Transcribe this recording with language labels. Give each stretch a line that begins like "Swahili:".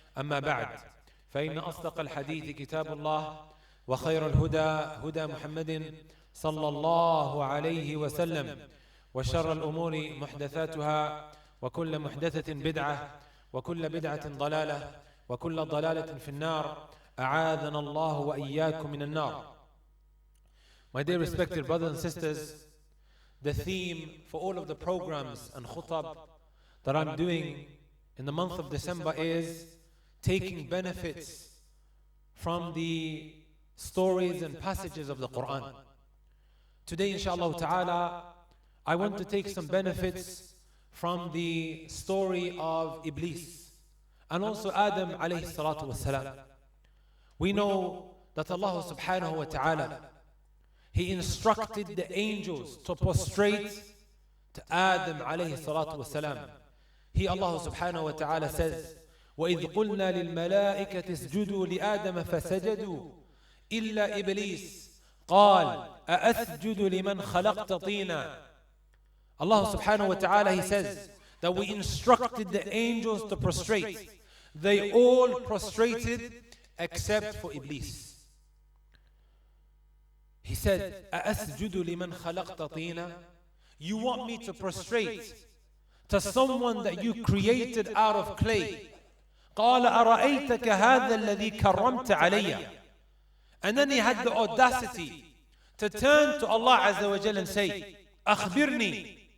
Arabic: أما بعد، فإن أصدق الحديث كتاب الله، وخير الهدى هدى محمد صلى الله عليه وسلم، وشر الأمور محدثاتها، وكل محدثة بدعة، وكل بدعة ضلالة، وكل ضلالة في النار. أعاذنا الله وإياكم من النار.
English: My dear respected brothers and sisters, the theme for all of the programs and khutab that I'm doing in the month of December is taking benefits from the stories and passages of the Quran. Today, inshallah ta'ala, I want to take some benefits from the story of Iblis and also Adam alayhi salatu wassalam. We know that Allah subhanahu wa ta'ala, He instructed the angels to prostrate to Adam alayhi salatu wassalam. He, Allah subhanahu wa ta'ala, says,
Arabic: وَإِذْ قُلْنَا لِلْمَلَائِكَةِ اسْجُدُوا لِآدَمَ فَسَجَدُوا إِلَّا إِبْلِيسَ قَالَ أَأَسْجُدُ لِمَنْ خَلَقْتَ طِينًا.
English: Allah subhanahu wa ta'ala, He says that we instructed the angels to prostrate. They all prostrated except for Iblis. He said,
Arabic: أَأَسْجُدُ لِمَنْ خَلَقْتَ طِينًا.
English: You want me to prostrate to someone that you created out of clay?
Arabic: قَالَ أَرَأَيْتَكَ هَذَا الَّذِي كَرَّمْتَ عَلَيَّ.
English: And then he had the audacity to turn to Allah Azza wa Jal and say, أَخْبِرْنِي.